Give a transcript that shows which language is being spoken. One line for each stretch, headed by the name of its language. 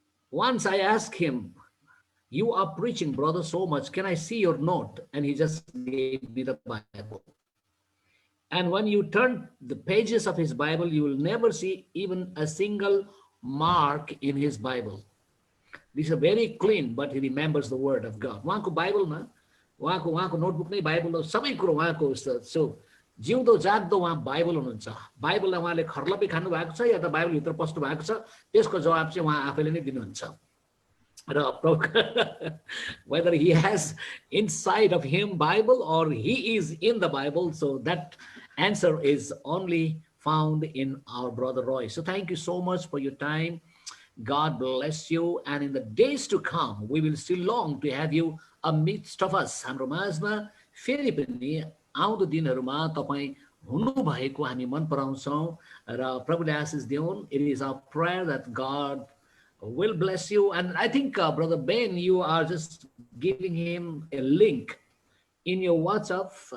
English: Once I asked him, you are preaching, brother, so much, can I see your note? And he just gave me the Bible. And when you turn the pages of his Bible, you will never see even a single mark in his Bible. These are very clean, but he remembers the word of God.
Nepali: उहाँको बाइबलमा उहाँको notebook नै Bible हो, सबै कुरो उहाँको। So जिउँदो जाग्दो उहाँ Bible हुनुहुन्छ। बाइबललाई उहाँले खर्लपी खानु भएको छ या त बाइबलभित्र पस्नु भएको छ, त्यसको जवाब चाहिँ उहाँ आफैले नै दिनुहुन्छ। र
English: whether he has inside of him Bible or he is in the Bible, so that answer is only found in our brother Roy. So thank you so much for your time. God bless you. And in the days to come, we will still long to have you amidst of us.
Nepali: हाम्रो माझमा फेरि पनि आउँदो दिनहरूमा तपाईँ हुनु भएको हामी मन पराउँछौँ र प्रभुले आशिष दिउन्।
English: It is our prayer that God will bless you. And I think brother Ben, you are just giving him a link in your WhatsApp.